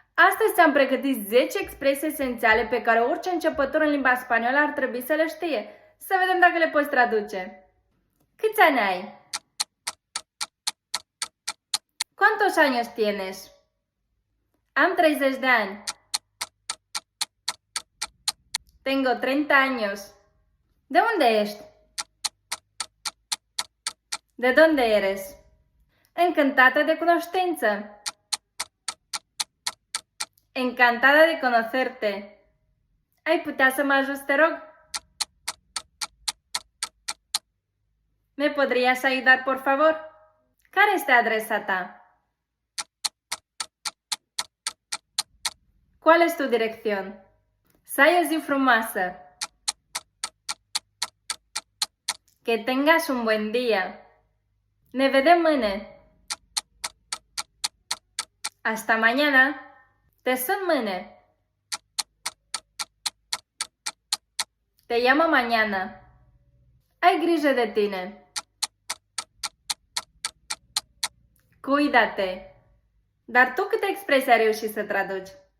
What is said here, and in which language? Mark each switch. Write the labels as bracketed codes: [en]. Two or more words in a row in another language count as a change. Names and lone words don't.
[ro] Astăzi ți-am pregătit 10 expresii esențiale pe care orice începător în limba spaniolă ar trebui să le știe. Să vedem dacă le poți traduce. ¿Câți ani ai? [es] ¿Cuántos años tienes? [ro] Am 30 de ani. [es] Tengo 30 años. [ro] ¿De unde ești? [es] ¿De dónde eres? [ro] Encantată de cunoștință. [es] Encantada de conocerte. [ro] ¿Ai putea să mă ajuți, te rog? [es] ¿Me podrías ayudar, por favor? [ro] Care este adresa ta? [es] ¿Cuál es tu dirección? [ro] Să ai o zi frumoasă. [es] Que tengas un buen día. [ro] Ne vedem mâine. [es] Hasta mañana. [ro] Te sun mâine. [es] Te llamo mañana. [ro] Ai grijă de tine. Cuídate. Dar tu câte expresii ai reușit să traduci?